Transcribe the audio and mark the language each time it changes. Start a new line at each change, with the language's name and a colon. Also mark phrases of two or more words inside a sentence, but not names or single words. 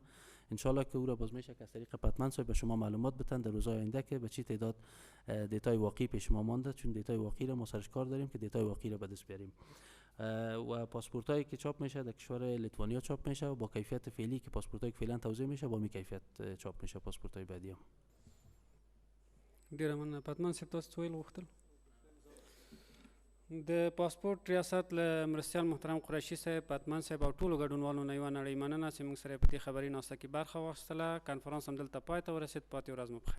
Persian: انشالله که او را باز میشه که از طریق پتمن صاحب به شما معلومات بتن در روزهای آینده که به چی تعداد دیتای واقعی پیش ما مانده، چون دیتای واقعی را ما سرش کار داریم که دیتای واقعی را به دست بیاریم. و پاسپورت هایی که چاپ میشه در کشور لیتوانیا چاپ میشه و با کیفیت فعلی که پاسپورت هایی که فعلا توزیع میشه با می کیفیت چاپ میشه پاسپورت های بعدی هم.
Pashto: ډیره مننه. پتمن صاحب تاسو ویل غوښتل د پاسپورت ریاست له مرستیال محترم قریشي صاحب، پتمن صاحب او ټولو ګډونوالو نه یوه نړۍ مننه چې موږ سره په دې خبري ناسته کې برخه واخیستله. کنفرانس همدلته پای ته ورسېد. پاتې ورځ مو بخیر.